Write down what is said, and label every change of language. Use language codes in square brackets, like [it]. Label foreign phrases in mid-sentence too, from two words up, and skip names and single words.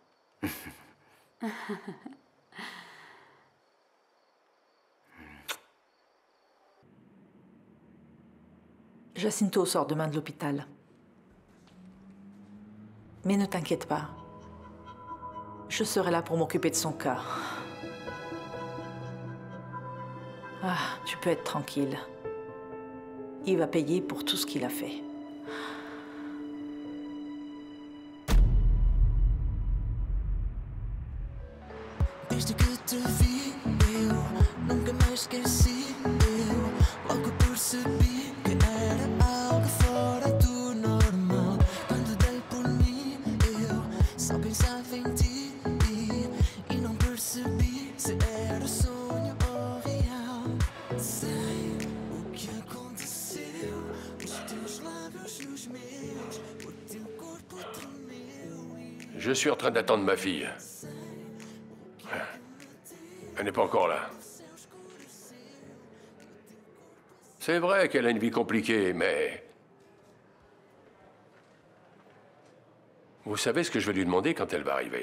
[fr] Jacinto sort demain de l'hôpital. Mais ne t'inquiète pas. Je serai là pour m'occuper de son cas. Ah, tu peux être tranquille. Il va payer pour tout ce qu'il a fait. [pt] Desde que te vi, eu nunca mais esqueci. Eu logo percebi que era algo fora do normal. Quando dei por mim, eu só pensava em ti. E não percebi se era sonho ou real. Sei o que aconteceu. Os teus lábios e os meus. O teu corpo tremeu. [fr] Je suis en train d'attendre ma fille. Elle n'est pas encore là. C'est vrai qu'elle a une vie compliquée, mais... Vous savez ce que je vais lui demander quand elle va arriver?